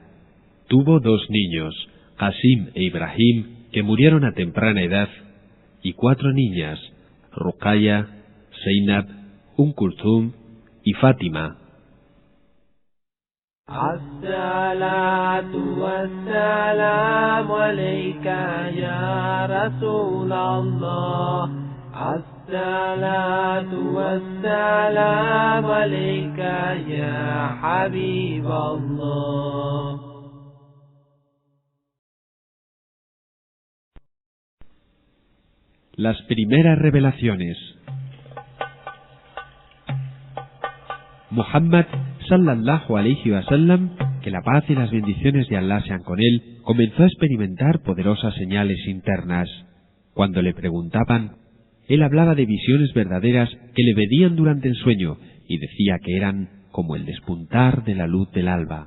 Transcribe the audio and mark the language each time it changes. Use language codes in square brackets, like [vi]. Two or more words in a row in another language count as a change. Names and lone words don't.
[es] Tuvo 2 niños, Qasim e Ibrahim, que murieron a temprana edad, y 4 niñas, Ruqayya, Zainab, Kulthum y Fátima. [ar] الصلاة والسلام عليك يا رسول الله. الصلاة والسلام عليك يا حبيب الله. [es] Las primeras revelaciones. Muhammad, [ar] صلى الله عليه وسلم, [es] que la paz y las bendiciones de Allah sean con él, comenzó a experimentar poderosas señales internas. Cuando le preguntaban, él hablaba de visiones verdaderas que le venían durante el sueño y decía que eran como el despuntar de la luz del alba.